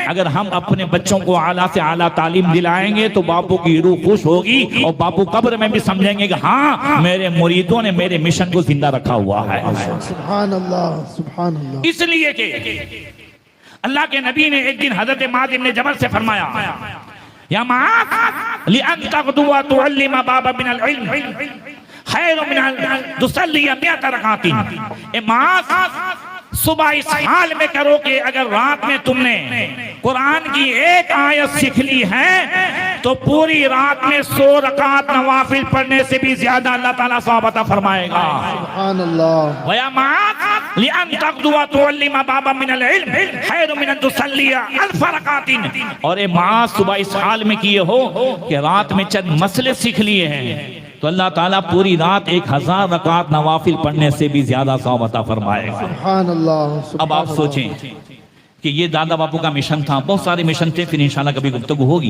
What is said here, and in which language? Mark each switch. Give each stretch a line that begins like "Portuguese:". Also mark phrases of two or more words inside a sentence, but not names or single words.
Hindi: अगर हम अपने बच्चों को आला से आला तालीम दिलाएंगे तो बापू की रूह खुश होगी और बापू कब्र में भी समझेंगे कि हाँ, मेरे मुरीदों ने मेरे मिशन को जिंदा रखा हुआ है।
Arabic: سبحان الله، سبحان الله.
Hindi: इसलिए कि अल्लाह के नबी ने एक दिन हजरत माद इब्न जबल से फरमाया,
Arabic: يا معاذ لأن تغدو تعلم بابا من العلم خير من أن تصلي مائة ركعة.
Hindi: ए माद, सुबह इस हाल में करो कि अगर रात में तुमने कुरान की एक आयत सीख ली है तो पूरी रात में 100 रकात नवाफिल पढ़ने से भी ज्यादा अल्लाह ताला सवाब अता फरमाएगा।
Arabic: سبحان الله. ويا معاذ لأن تغدو تعلم بابا من العلم خير من أن تصلي ألف ركعة.
Hindi: और ए माँ, सुबह इस हाल में किए हो कि रात में चंद मसले सीख लिए हैं तो अल्लाह ताला पूरी रात 1000 रकात नवाफिल पढ़ने से भी ज्यादा सवाब अता फरमाएगा।
Arabic: سبحان الله.
Hindi: अब आप सोचें कि ये दादा बापू का मिशन था, बहुत सारे मिशन थे, फिर इंशाल्लाह कभी गुफ्तगू होगी।